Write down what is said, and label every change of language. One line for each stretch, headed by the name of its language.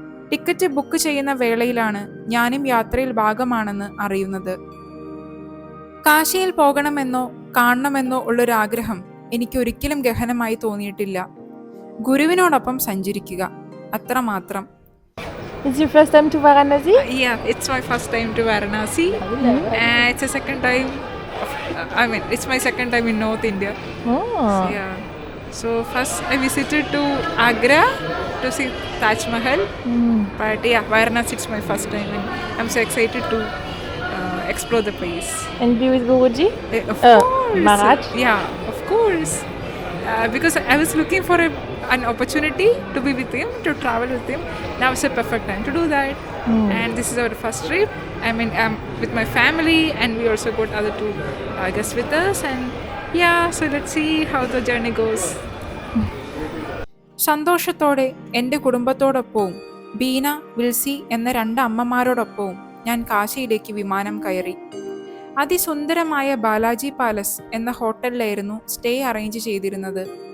Malayalam: Ticket book ചെയ്യുന്ന വേളയിലാണ് ഞാനും യാത്രയിൽ ഭാഗമാണെന്ന് അറിയുന്നത്. കാശിയിൽ പോകണമെന്നോ കാണണമെന്നോ ഉള്ളൊരാഗ്രഹം എനിക്കൊരിക്കലും ഗഹനമായി തോന്നിയിട്ടില്ല. ഗുരുവിനോടൊപ്പം സഞ്ചരിക്കുക, അത്രമാത്രം.
English: Is your first time to Varanasi? Yeah, it's my first time to Varanasi. It's a second time. It's my second time in North India. Oh. So first I visited to Agra to see Taj Mahal. But Varanasi it's my first time and I'm so excited to explore the place. And be with Guruji? Of course. Maharaj? Yeah, of course. Because I was looking for an opportunity to be with him, to travel with him. Now is a perfect time to do that. And this is our first trip. I'm with my family and we also got other two guests with us. And so let's see how the journey goes.
Malayalam: സന്തോഷത്തോടെ എൻ്റെ കുടുംബത്തോടൊപ്പവും ബീന, വിൽസി എന്ന 2 അമ്മമാരോടൊപ്പവും ഞാൻ കാശിയിലേക്ക് വിമാനം കയറി. അതിസുന്ദരമായ Balaji palace എന്ന ഹോട്ടലിലായിരുന്നു stay arrange ചെയ്തിരുന്നത്.